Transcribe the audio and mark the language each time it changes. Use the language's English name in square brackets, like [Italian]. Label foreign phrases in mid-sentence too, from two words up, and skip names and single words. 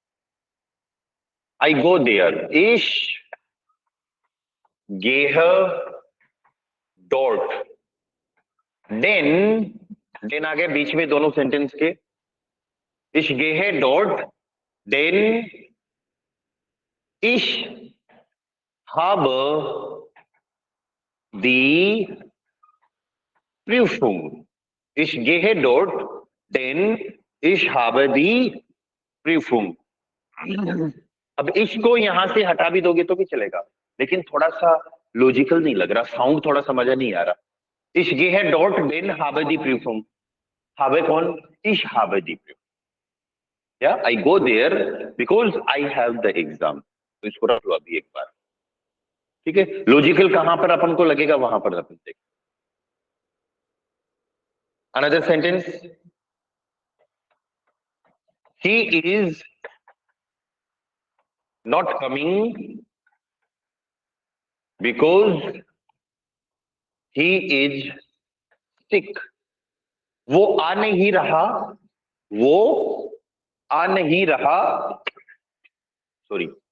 [English] I go there, [German] ich geh dort, denn, denn [Hindi] आ गया बीच में दोनों सेंटेंस के, [German] ich geh dort, denn इश habe die Prüfung, ich gehe dort, denn ich habe die Prüfung। [Hindi] अब इसको यहां से हटा भी दोगे तो भी चलेगा, लेकिन थोड़ा सा लॉजिकल नहीं लग रहा, साउंड थोड़ा सा मजा नहीं आ रहा। [German] ich gehe dort denn habe die Prüfung, habe कौन, ich habe die Prüfung, [English] या I go there because I have the exam। [Hindi] तो इसको रख लो अभी एक बार, ठीक है, लॉजिकल कहां पर अपन को लगेगा वहां पर अपन देख। [English] another sentence, he is not coming because he is sick। [Hindi] वो आ नहीं रहा, वो आ नहीं रहा, सॉरी,